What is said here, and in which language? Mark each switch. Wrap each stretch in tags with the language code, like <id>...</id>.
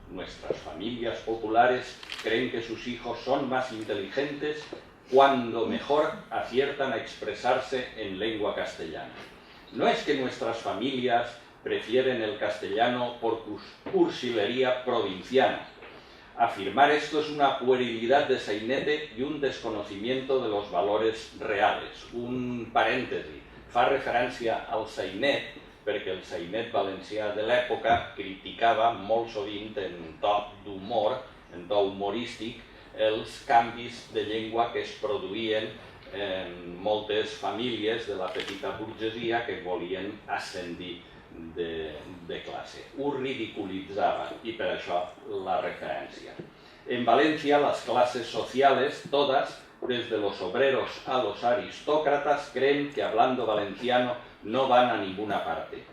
<es>Nuestras familias populares creen que sus hijos son más inteligentes cuando mejor aciertan a expresarse en lengua castellana. No es que nuestras familias prefieren el castellano por cursilería provinciana. Afirmar esto es una puerilidad de sainete y un desconocimiento de los valores reales.</es> <ca>Un parèntesi, fa referència al sainet, perquè el sainet valencià de l'època criticava molt sovint en to d'humor, en to humorístic, els canvis de llengua que es produïen en moltes famílies de la petita burgesia que volien ascendir de classe. Ho ridiculitzava i per això la referència.</ca> <es>En Valencia las clases sociales, todas, desde los obreros a los aristócratas, creen que hablando valenciano no van a ninguna parte.</es>